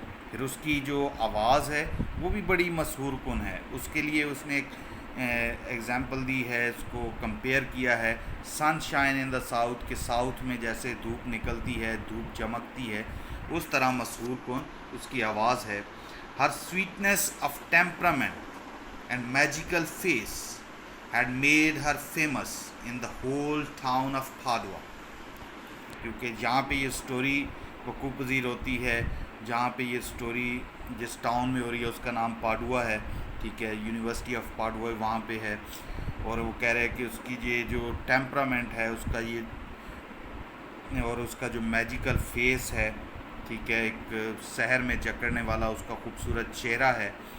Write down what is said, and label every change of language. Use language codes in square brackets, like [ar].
[hi] फिर उसकी जो आवाज़ है वो भी बड़ी मशहूर कुन है. उसके लिए उसने एक एग्ज़ाम्पल दी है, इसको कंपेयर किया है [en] sunshine in the south, [hi] के साउथ में जैसे धूप निकलती है, धूप चमकती है, उस तरह मशहूर कुन उसकी आवाज़ है. [en] Her sweetness of temperament and magical face had made her famous in the whole town of Padua. [hi] क्योंकि जहाँ पे ये स्टोरी वक़ूफ़ पज़ीर होती है, जहाँ पे ये स्टोरी जिस टाउन में हो रही है उसका नाम पाडुआ है. ठीक है, यूनिवर्सिटी ऑफ पाडुआ वहाँ पे है. और वो कह रहे हैं कि उसकी ये जो टेम्परामेंट है उसका, ये और उसका जो मैजिकल फेस है, ठीक है, एक शहर में जकड़ने वाला उसका खूबसूरत चेहरा है.